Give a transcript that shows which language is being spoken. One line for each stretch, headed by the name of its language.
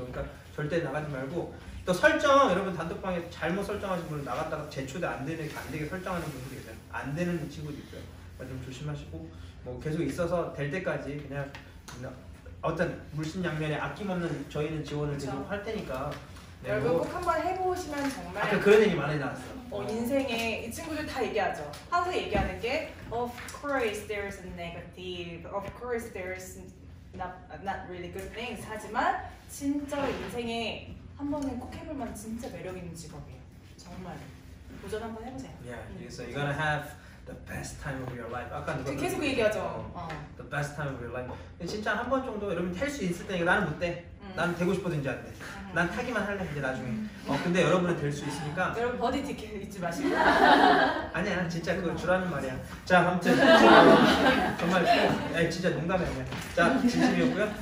Korean: 그러니까 절대 나가지 말고 또 설정 여러분 단톡방에 잘못 설정하신 분은 나갔다가 재초대 안 되게 설정하는 분들이 계세요. 안 되는 친구도 있고요. 그러니까 좀 조심하시고 뭐 계속 있어서 될 때까지 그냥 어떤 물심양면에 아낌없는 저희는 지원을 계속 할 테니까 여러분 꼭 한번 해보시면 정말 아까 그런 얘기 많이 나왔어. 인생에 이 친구들 다 얘기하죠. 항상 얘기하는 게
English: Of course there's a negative, of course there's not really good things.
Korean: 하지만 진짜 인생에 한 번은 꼭 해볼 만한 진짜 매력 있는 직업이에요. 정말 도전 한번 해보세요.
English: Yeah, so you're gonna have the best time of your life.
Korean: 아까 누가 계속 얘기하죠.
English: The best time of your life.
Korean: 진짜 한 번 정도 여러분 탈 수 있을 때니까 나는 못 돼. 난 되고 싶어도 이제 안 돼. 난 타기만 할래 이제 나중에. 근데 여러분은 될 수 있으니까. 여러분 버디 티켓 잊지 마시고. 아니야, 진짜 그거 주라는 말이야. 자, 아무튼 정말 진짜 농담이 아니야. 자, 진심이었고요.